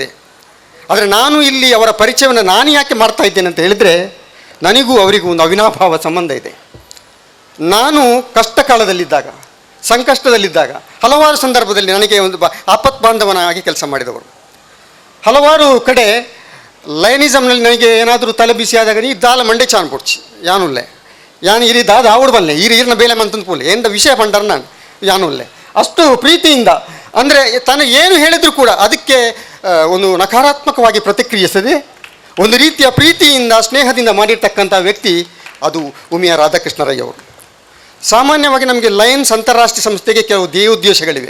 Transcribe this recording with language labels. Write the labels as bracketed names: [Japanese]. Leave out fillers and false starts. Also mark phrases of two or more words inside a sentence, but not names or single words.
[Kannada] ಆದರೆ ನಾನು ಇಲ್ಲಿ ಅವರ ಪರಿಚಯವನ್ನು ನಾನು ಯಾಕೆ ಮಾಡ್ತಾ ಇದ್ದೇನೆ ಅಂತ ಹೇಳಿದರೆ, ನನಗೂ ಅವರಿಗೂ ಒಂದು ಅವಿನಾಭಾವ ಸಂಬಂಧ ಇದೆ. ನಾನು ಕಷ್ಟ ಕಾಲದಲ್ಲಿದ್ದಾಗ, ಸಂಕಷ್ಟದಲ್ಲಿದ್ದಾಗ ಹಲವಾರು ಸಂದರ್ಭದಲ್ಲಿ ನನಗೆ ಒಂದು ಆಪತ್ ಬಾಂಧವನಾಗಿ ಕೆಲಸ ಮಾಡಿದವರು. ಹಲವಾರು ಕಡೆ ಲೈನಿಸಮ್ನಲ್ಲಿ ನನಗೆ ಏನಾದರೂ ತಲೆ ಬಿಸಿ ಆದಾಗ [Tulu] ನೀ ದಾಲ ಮಂಡೆ ಚಾನ್ ಪೊಡ್ಚಿ ಯಾನುಲ್ಲೆ ಯಾನು ಇರಿ ದಾದ ಆವಡ್ ಬಲ್ಲೆ ಈರಿನ ಬೇಲೆ ಮಂತಂದು ಪೋಲೆ ಎಂದ ವಿಷಯ ಪಂಡರ್ ನಾನು ಯಾನುಲ್ಲೆ [Kannada] ಅಷ್ಟು ಪ್ರೀತಿಯಿಂದ, ಅಂದರೆ ತಾನು ಏನು ಹೇಳಿದರೂ ಕೂಡ ಅದಕ್ಕೆ ಒಂದು ನಕಾರಾತ್ಮಕವಾಗಿ ಪ್ರತಿಕ್ರಿಯಿಸದೆ ಒಂದು ರೀತಿಯ ಪ್ರೀತಿಯಿಂದ ಸ್ನೇಹದಿಂದ ಮಾಡಿರ್ತಕ್ಕಂಥ ವ್ಯಕ್ತಿ ಅದು ಉಮಿಯಾ ರಾಧಾಕೃಷ್ಣ ರೈ ಅವರು. ಸಾಮಾನ್ಯವಾಗಿ ನಮಗೆ ಲಯನ್ಸ್ ಅಂತಾರಾಷ್ಟ್ರೀಯ ಸಂಸ್ಥೆಗೆ ಕೆಲವು ಧ್ಯೇಯೋದ್ದೇಶಗಳಿವೆ.